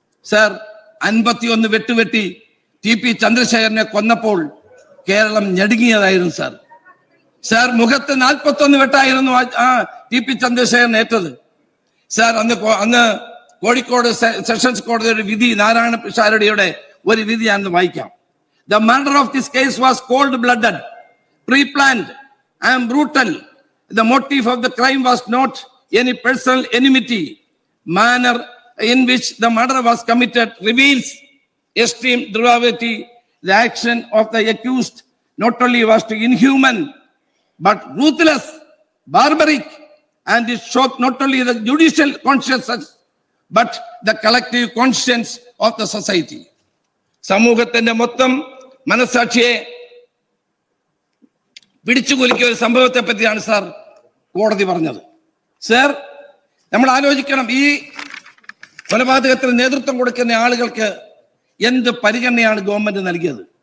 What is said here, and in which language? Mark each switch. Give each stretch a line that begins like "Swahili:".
Malayalam: Sir, 51 വെട്ടുവെട്ടി TP ചന്ദ്രശേഖരനെ കൊന്നപ്പോൾ Keralam ഞടുങ്ങിയതായിരുന്നു. Sir, മുഖത്ത് 41 വെട്ടായിരുന്നു TP Chandrasekharan ഏറ്റത്. Sir, അന്ന് Kozhikode sessions കോടതിയുടെ വിധി, നാരായണ പിഷാരടിയുടെ ഒരു വിധി ഞാൻ വായിക്കാം.
English: The murder of this case was cold-blooded, pre-planned and brutal. The motive of the crime was not any personal enmity. Manner in which the murder was committed reveals extreme depravity. The action of the accused not only was inhuman, but ruthless, barbaric, and it shocked not only the judicial conscience, but the collective conscience of the society.
Malayalam: സമൂഹത്തിന്റെ മൊത്തം മനസാക്ഷിയെ പിടിച്ചുകുലുക്കിയ ഒരു സംഭവത്തെ പറ്റിയാണ് sir കോടതി പറഞ്ഞത്. Sir, നമ്മൾ ആലോചിക്കണം, ഈ കൊലപാതകത്തിന് നേതൃത്വം കൊടുക്കുന്ന ആളുകൾക്ക് എന്ത് പരിഗണനയാണ് ഗവൺമെന്റ് നൽകിയത്?